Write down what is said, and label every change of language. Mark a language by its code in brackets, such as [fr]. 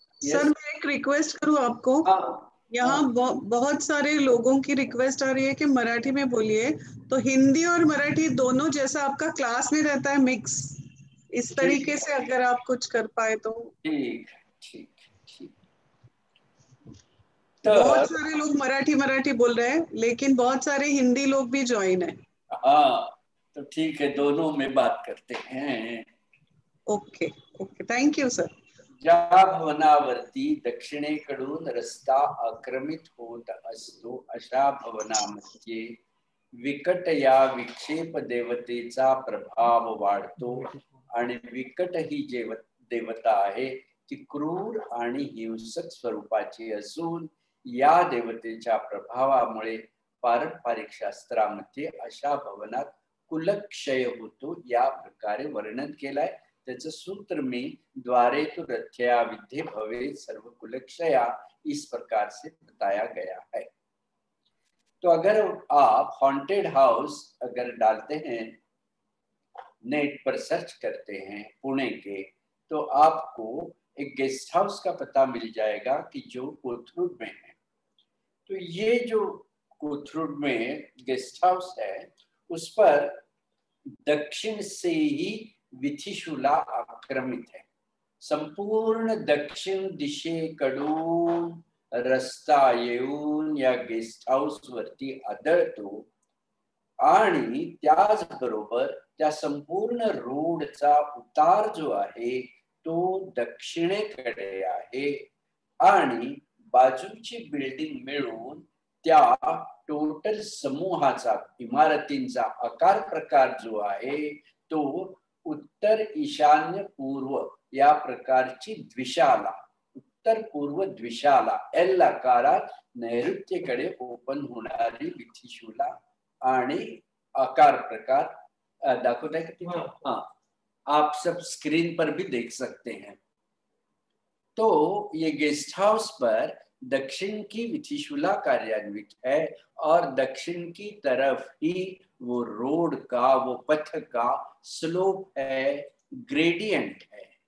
[hi] Sir मैं एक request करूं आपको। यहाँ बहुत सारे लोगों की रिक्वेस्ट आ रही है कि मराठी में बोलिए, तो हिंदी और मराठी दोनों जैसा आपका क्लास में रहता है मिक्स, इस तरीके से अगर आप कुछ कर पाए तो। ठीक ठीक ठीक। बहुत सारे लोग मराठी बोल रहे हैं लेकिन बहुत सारे हिंदी लोग भी ज्वाइन है। हाँ तो ठीक है, दोनों में बात करते हैं। Okay okay, thank you sir. [mr] ज्या भवनावरती दक्षिणेकडून रस्ता आक्रमित होत असतो अशा भवनामध्ये विकट या विक्षेप देवतेचा प्रभाव वाढतो आणि विकट ही देवता आहे ती क्रूर आणि हिंसक स्वरूपाची असून या देवतेच्या प्रभावामुळे पारंपरिक शास्त्रामध्ये अशा भवनात कुलक्षय होतो, या प्रकारे वर्णन केलाय। [hi] त्याचं सूत्र में द्वारे तो रथया विद्धे भवे सर्व कुलक्षया, इस प्रकार से बताया गया है। तो अगर आप हॉन्टेड हाउस अगर डालते हैं, नेट पर सर्च करते हैं पुणे के, तो आपको एक गेस्ट हाउस का पता मिल जाएगा कि जो कोथरूड में है। तो ये जो कोथरूड में गेस्ट हाउस है उस पर दक्षिण से ही विधिशूला आक्रमित है। [mr] संपूर्ण दक्षिण दिशेकडून रस्ता येऊन या गेस्ट हाऊस वरती आदळतो आणि त्याचबरोबर त्या संपूर्ण रोडचा उतार जो आहे तो दक्षिणेकडे आहे आणि बाजूची बिल्डिंग मिळून त्या टोटल समूहाचा इमारतींचा आकार प्रकार जो आहे तो उत्तर ईशान्य पूर्व या प्रकारची द्विशाला, उत्तर उत्तर पूर्व द्विशाला एल आकारात नैऋत्येकडे ओपन होणारी विथिशूला आणि आकार प्रकार दाखवता है [hi] कि हाँ आप सब स्क्रीन पर भी देख सकते हैं। तो ये गेस्ट हाउस पर दक्षिण की विथिशूला कार्यान्वित है और दक्षिण की तरफ ही वो रोड का, वो पथ का स्लोप है, ग्रेडियंट है।